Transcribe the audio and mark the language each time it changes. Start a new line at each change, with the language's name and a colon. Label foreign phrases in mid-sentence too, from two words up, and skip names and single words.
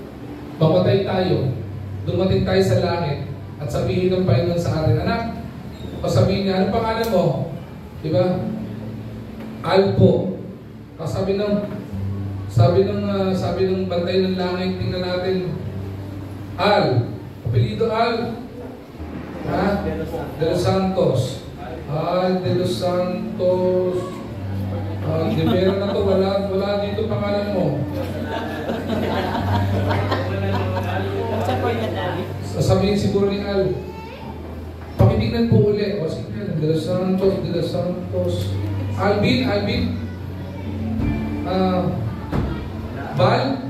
Filipino: Mamatay tayo. Dumating tayo sa langit at sabihin ng Panginoon sa atin, anak, O sabihin niya, ano pangalan mo? Diba? Al po. Sabi ng bantay ng langit, tingnan natin. Al. Apelido Al. Ha? De los Santos. Al de los Santos. De Vera na to. Wala dito pangalan mo. Sasabihin siguro ni Al. Pakitignan po ulit. O sige, De los Santos. Alvin. Val?